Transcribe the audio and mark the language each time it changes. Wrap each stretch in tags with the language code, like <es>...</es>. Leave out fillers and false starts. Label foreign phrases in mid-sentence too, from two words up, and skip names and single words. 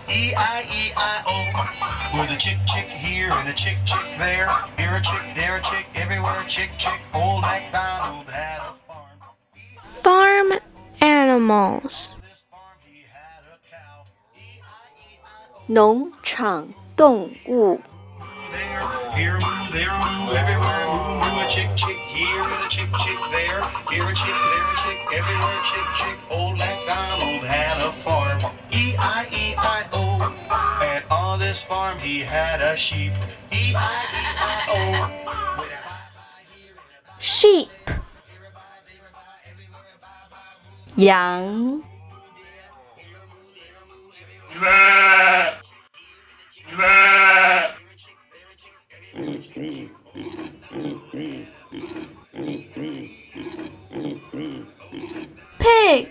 <en>E-I-E-I-O. With a chick here and a chick there. Here a chick, there a chick, everywhere a chick. Old MacDonald had a farm. Farm animals.</en> <zh>农场动物</zh> <en>Here moo, there moo, everywhere moo, moo a chick here and a chick there. Here a chick, there a chick, everywhere a chick. Old MacDonald had a farm. E-I-E-I-O. And on this farm he had a sheep. E-I-E-I-O. Sheep.</en> <zh>羊</zh> <en>Pig.</en>